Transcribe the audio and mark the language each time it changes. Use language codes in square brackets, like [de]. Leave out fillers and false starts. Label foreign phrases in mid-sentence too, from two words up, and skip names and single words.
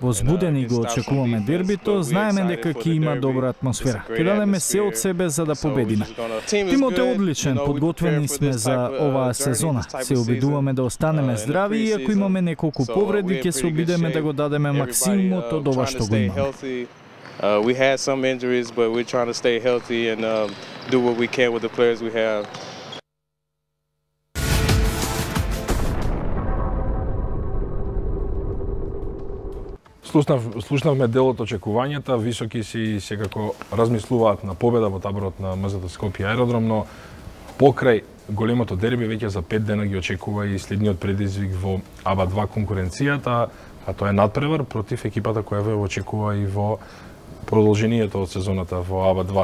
[mk] Возбудени го очекуваме дербито, знаеме дека ќе има добра атмосфера. Ќе дадеме се од себе за да победиме. Тимот е одличен, подготвени сме за оваа сезона. Се обидуваме да останеме здрави и ако имаме неколку повреди, ќе се обидеме да го дадеме максимумот од ова што го имаме. [en] We had some injuries, but we're trying to stay healthy and do what we can with the players we have. [mk] Слушнавме дел од очекувањата, високи си секако размислуваат на победа во таборот на МЗТ Скопје аеродром, но покрај големото дерби веќе за 5 дена ги очекува и следниот предизвик во АБА 2 конкуренцијата, а тоа е надпревар против екипата која ве очекува и во продолжението од сезоната во АБА 2.